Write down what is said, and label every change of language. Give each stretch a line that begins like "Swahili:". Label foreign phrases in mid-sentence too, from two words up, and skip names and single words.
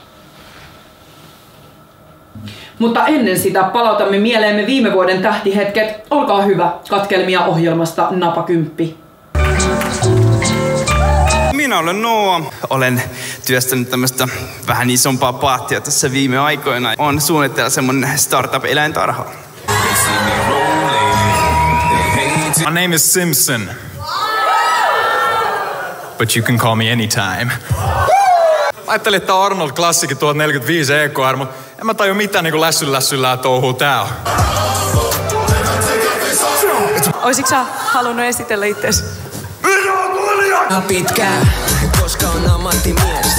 Finnish: Mutta ennen sitä palautamme mieleemme viime vuoden tähtihetket. Olkaa hyvä, katkelmia ohjelmasta Napakymppi. Minä olen Noa. Olen työstänyt tämmöistä vähän isompaa paattia tässä viime aikoina. On suunnitteilla semmonen startup-eläintarha.
English: My name is Simpson. But you can call me anytime.
Finnish: Ajattelin, että on Arnold Classic 1045 EKR, mutta en mä taju mitään niinku lässyllää touhuu tää on. Oisitko sä halunnut esitellä itses? Pitkään, koska on ammattimies.